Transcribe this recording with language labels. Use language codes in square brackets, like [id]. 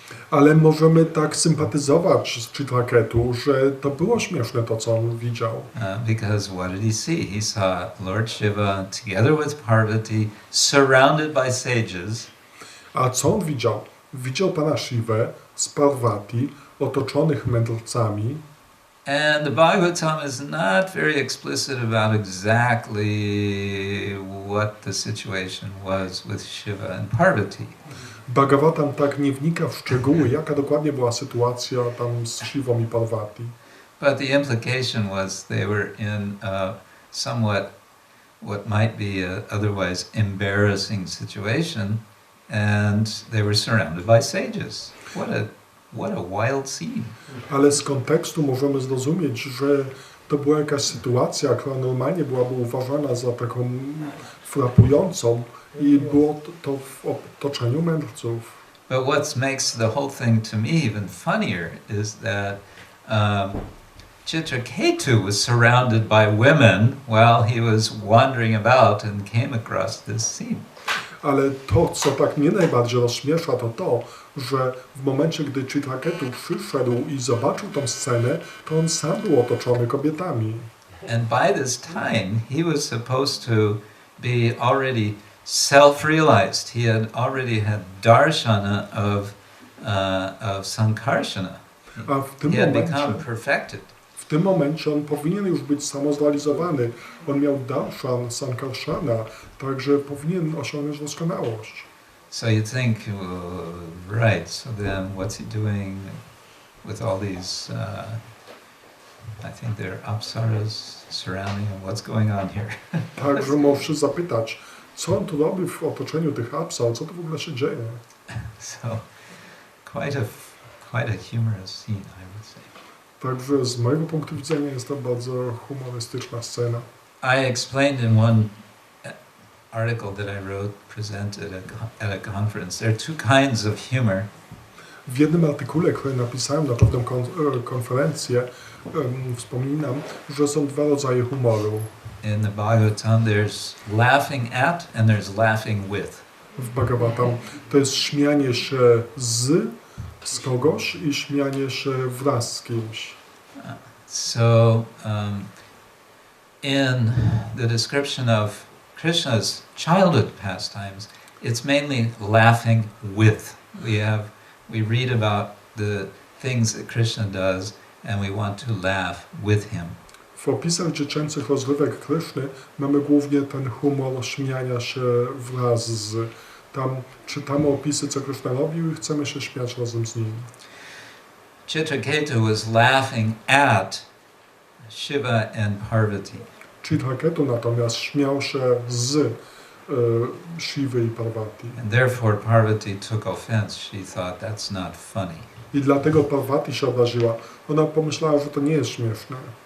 [pl] Ale możemy tak sympatyzować z Chitraketu, że to było śmieszne to, co on widział. [en] Because what did he see? He saw Lord Shiva together with Parvati, surrounded by sages. [pl] A co on widział? Widział Pana Shivę z Parvati, otoczonych mędrcami. [en] And the Bhagavatam is not very explicit about exactly what the situation was with Shiva and Parvati. [pl] Bhagavatam tak nie wnika w szczegóły, jaka dokładnie była sytuacja tam z Shivą i Parvati. [en] But the implication was they were in a somewhat what might be a otherwise embarrassing situation and they were surrounded by sages. What a wild scene. [pl] Ale z kontekstu możemy zrozumieć, że to była jakaś sytuacja, która normalnie byłaby uważana za taką frapującą i było to w otoczeniu mędrców. [en] But what makes the whole thing to me even funnier is that Chitraketu was surrounded by women while he was wandering about and came across this scene. [pl] Ale to, co tak mnie najbardziej rozśmiesza, to, że w momencie, gdy Chitraketu przyszedł i zobaczył tą scenę, to on sam był otoczony kobietami. [en] And by this time, he was supposed to be already self-realized. He had already had darshana of sankarsana. [pl] A w tym [en] He had [pl] momencie, [en] become perfected. [pl] w tym momencie on powinien już być samozrealizowany. On miał darshan, sankarshana, także powinien osiągnąć doskonałość. [en] So you think, right, so then what's he doing with all these, I think they're apsaras surrounding him, what's going on here? [pl] Także możesz zapytać, co on tu robi w otoczeniu tych apsar, co tu w ogóle się dzieje? [en] So, quite a humorous scene, I would say. [pl] Także z mojego punktu widzenia jest to bardzo humorystyczna scena. [en] I explained in one article that I wrote, presented at a conference, there are two kinds of humor. W jednym artykule, który napisałem na pewną konferencję, wspominam, że są dwa rodzaje humoru. In the Bhagavatam there's laughing at and there's laughing with. [pl] W Bhagavatam to jest śmianie się z kogoś i śmianie się wraz z kimś. [en] So in the description of Krishna's childhood pastimes, it's mainly laughing with. We read about the things that Krishna does and we want to laugh with him. [pl] W opisach dziecięcych rozrywek Kryszny mamy głównie ten humor śmiania się wraz z. Tam czytamy opisy, co Kryszna robił i chcemy się śmiać razem z nim. [en] Chitraketu was laughing at Shiva and Parvati. [pl] Chitraketu natomiast śmiał się z Shivy i Parvati. [en] And therefore Parvati took offense. She thought that's not funny. [pl] I dlatego Parvati się obraziła. Ona pomyślała, że to nie jest śmieszne.